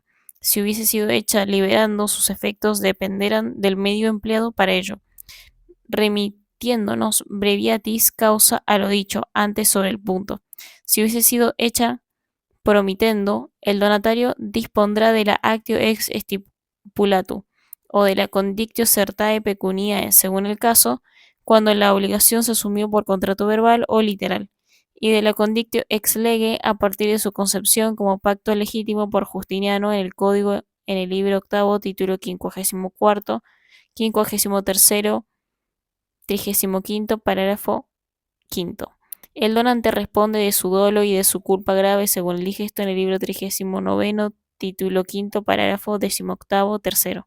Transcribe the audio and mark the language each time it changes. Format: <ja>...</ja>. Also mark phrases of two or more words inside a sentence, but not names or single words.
<es>Si hubiese sido hecha liberando, sus efectos dependerán del medio empleado para ello, remitiéndonos</es> <la>breviatis causa</la> <es>a lo dicho antes sobre el punto. Si hubiese sido hecha promitendo, el donatario dispondrá de la</es> <la>actio ex stipulatu</la> <es>o de la</es> <la>condictio certae pecuniae,</la> <es>según el caso, cuando la obligación se asumió por contrato verbal o literal, y de la</es> <la>condictio ex lege</la> <es>a partir de su concepción como pacto legítimo por Justiniano en el Código en el libro octavo, título 54º, 53º, 35º, parágrafo quinto. El donante responde de su dolo y de su culpa grave según el digesto en el libro 39º, título quinto, parágrafo 18º, tercero.</es>